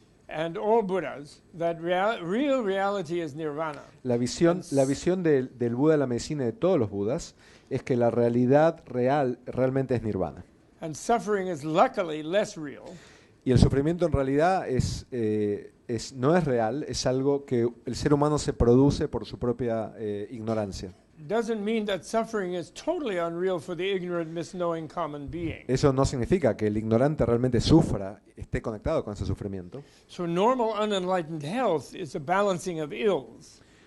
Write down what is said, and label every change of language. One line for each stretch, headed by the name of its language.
English: and all Buddhas that real reality is nirvana.
Spanish: La visión del Buda de la medicina y de todos los Budas es que la realidad realmente es nirvana.
English: And suffering is luckily less real.
Spanish: Y el sufrimiento en realidad no es real, es algo que el ser humano se produce por su propia ignorancia.
English: Doesn't mean that suffering is totally unreal for the ignorant, misknowing common being.
Spanish: Eso no significa que el ignorante realmente sufra, esté conectado con ese sufrimiento.
English: So normal unenlightened health is a balancing of ills.